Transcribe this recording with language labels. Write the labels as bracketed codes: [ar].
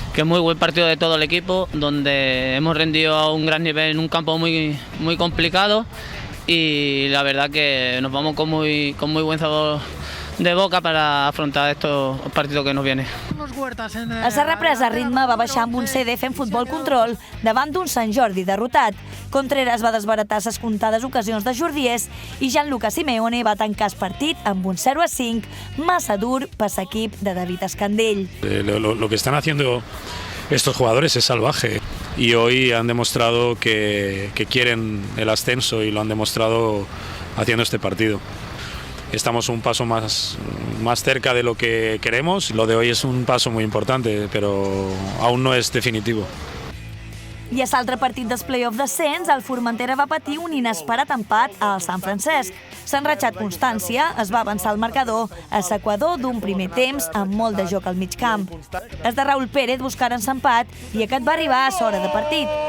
[es] Que muy buen partido de todo el equipo, donde hemos rendido a un gran nivel en un campo muy complicado, y la verdad que nos vamos con muy buen sabor de boca para afrontar estos partidos que nos vienen. [ca] A la represa a ritme va baixar amb un CD fent futbol control davant d'un Sant Jordi derrotat. Contreras va desbaratar les comptades ocasions de jordiers i Gianluca Simeone va tancar el partit amb un 0-5 massa dur per l'equip de David Escandell. [es] Lo que están haciendo estos jugadores es salvaje, y hoy han demostrado que quieren el ascenso, y lo han demostrado haciendo este partido. Estamos un paso más cerca de lo que queremos. Lo de hoy es un paso muy importante, pero aún no es definitivo. [ca] I a l'altre partit dels play-off d'ascens, el Formentera va patir un inesperat empat al Sant Francesc. S'ha enratxat Constància, es va avançar el marcador a l'equador d'un primer temps amb molt de joc al mig camp. Els de Raúl Pérez buscaren l'empat i aquest va arribar a l'hora de partit.